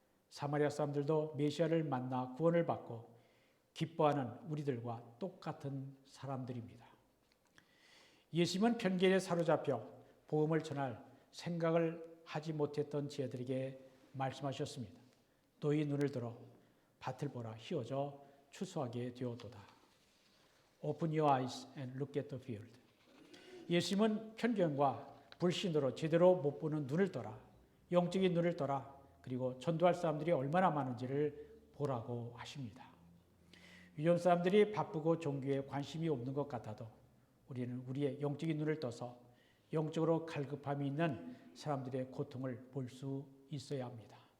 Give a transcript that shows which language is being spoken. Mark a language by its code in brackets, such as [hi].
[ko] 사마리아 사람들도 메시아를 만나 구원을 받고 기뻐하는 우리들과 똑같은 사람들입니다. 예수님은 편견에 사로잡혀 복음을 전할 생각을 하지 못했던 제자들에게 말씀하셨습니다. 너희 눈을 들어 밭을 보라. 휘어져 추수하게 되었도다. [en] Open your eyes and look at the field. [ko] 예수님은 편견과 불신으로 제대로 못 보는 눈을 떠라. 영적인 눈을 떠라. 그리고 전도할 사람들이 얼마나 많은지를 보라고 하십니다. 유전 사람들이 바쁘고 종교에 관심이 없는 것 같아도 우리는 우리의 영적인 눈을 떠서 영적으로 갈급함이 있는 사람들의 고통을 볼 수 있어야 합니다.